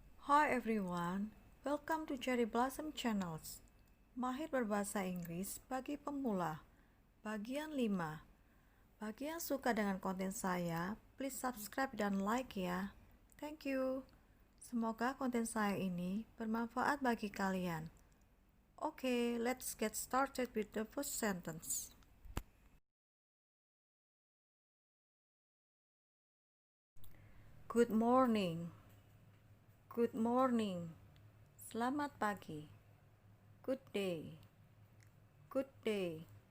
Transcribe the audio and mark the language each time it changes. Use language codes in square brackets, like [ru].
[en] Hi everyone, welcome to Cherry Blossom Channels. [id] Mahir Berbahasa Inggris bagi pemula. Bagian 5. Bagi yang suka dengan konten saya, [en] please subscribe [id] dan like ya. [en] Thank you. [id] Semoga konten saya ini bermanfaat bagi kalian. [en] Okay, let's get started with the first sentence. Good morning. Good morning. [id] Selamat pagi. [en] Good day. Good day.